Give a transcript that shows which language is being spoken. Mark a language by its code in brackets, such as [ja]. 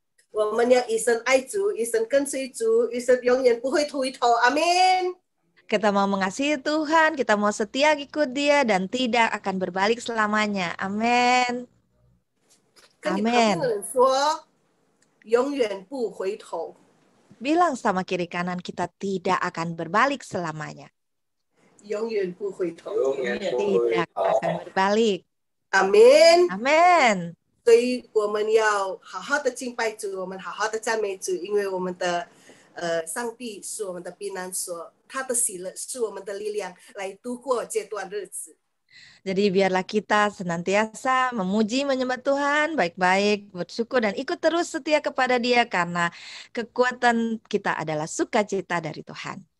[zh] 我们要一生爱主，一生跟随主，一生永远不会回头。阿门。 [id] Kita mau mengasihi Tuhan, kita mau setia ikut Dia dan tidak akan berbalik selamanya. Amin. [zh] 跟你旁边的人说，永远不回头。 [id] Bilang sama kiri kanan kita tidak akan berbalik selamanya. [zh] 永远不回头。 [id] Tidak akan berbalik. [zh] 阿门。 [id] Amin. [zh] 所以我们要好好的敬拜主，我们好好的赞美主，因为我们的上帝是我们的避难所，他的喜乐是我们的力量，来度过这段日子。 [id] Jadi biarlah kita senantiasa memuji, menyembah Tuhan, baik-baik, bersyukur dan ikut terus setia kepada Dia karena kekuatan kita adalah sukacita dari Tuhan.